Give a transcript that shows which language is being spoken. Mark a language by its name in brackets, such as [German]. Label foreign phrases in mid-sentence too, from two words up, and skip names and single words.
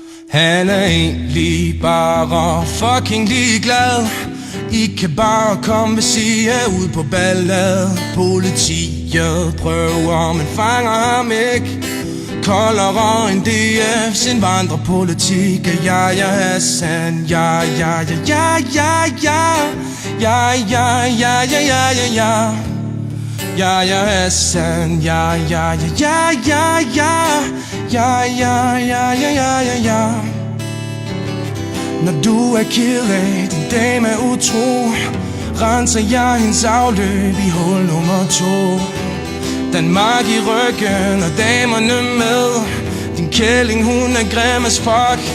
[Danish] Han er egentlig bare fucking ligeglad. I kan bare komme, hvis I er ude på ballade. Politiet prøver, men fanger ham ikke. Koldere end DF's indvandrerpolitik. Ja, ja, Hassan. Ja, ja, ja, ja, ja, ja. Ja, ja, ja, ja, ja, ja, ja. Ja, ja, Hassan. Ja, ja, ja, ja, ja, ja. Ja, ja, ja, ja, ja, ja, ja. Når du er ked af, din dame er utro, renser jeg hendes afløb i hul nummer 2. Danmark i ryggen og damerne med. Din kælling, hun er grim [English] as fuck.